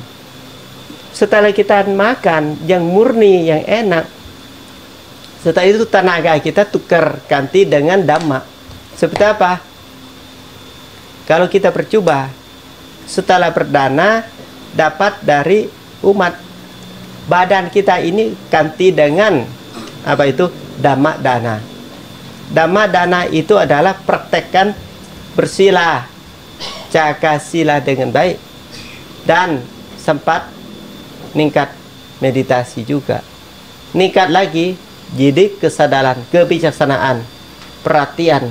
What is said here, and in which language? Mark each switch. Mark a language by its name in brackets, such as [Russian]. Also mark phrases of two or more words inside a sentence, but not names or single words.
[Indonesian] Setelah kita makan yang murni, yang enak, setelah itu tenaga kita tukar ganti dengan dhamma. Seperti apa? Kalau kita percoba, setelah berdana dapat dari umat, badan kita ini ganti dengan apa itu? Dhamma dana. Dhamma dana itu adalah praktekkan bersila, jaga sila dengan baik, dan sempat meningkat meditasi juga. Meningkat lagi jadi kesadaran, kebijaksanaan, perhatian.